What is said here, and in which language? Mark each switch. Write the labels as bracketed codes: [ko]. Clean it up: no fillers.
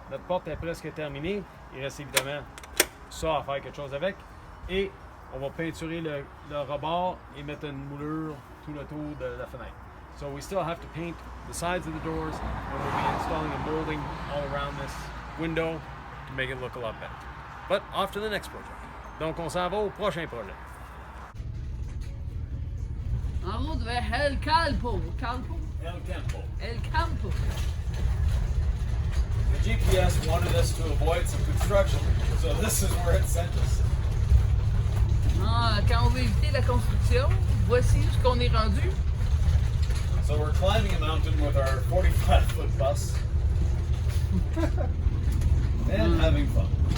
[fr] Notre porte est presque terminée. Il reste évidemment ça à faire quelque chose avec. Et on va peinturer le rebord et mettre une moulure tout le tour de la fenêtre. [en] So we still have to paint the sides of the doors, and we'll be installing a molding all around this window to make it look a lot better. But off to the next project. [fr] Donc on s'en va au prochain projet. En route vers El-Campo. El-Campo. El-Campo. [en] The GPS wanted us to avoid some construction, so this is where it sent us. [fr] Quand on veut éviter la construction, voici ce qu'on est rendu. [en] So we're climbing a mountain with our 45-foot bus and having fun.